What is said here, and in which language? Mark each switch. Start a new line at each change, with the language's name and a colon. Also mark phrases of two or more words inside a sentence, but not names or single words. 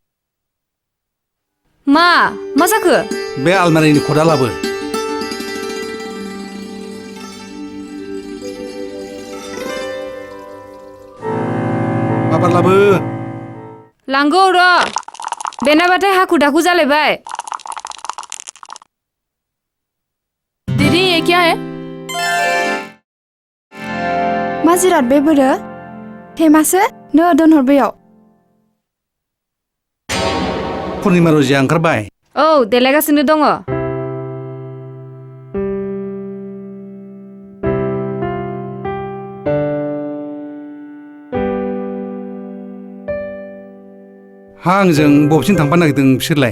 Bodo: मा जाखो? बे आलमारिनि खदा लाबो। माबार लाबो। लांगौ र'। बेनाबाथाय हाखु दाखु जालायबाय।
Hindi: दीदी ये क्या है?
Bodo: मा जिराद बे बोरो? थेमासो नो दोनहर बैयाव। पुर्निमा रजिया ओंखारबाय। औ देलायगासिनो दङ। हा आंजों बबेसिम थांफानो नागिरदों बिसोरलाय?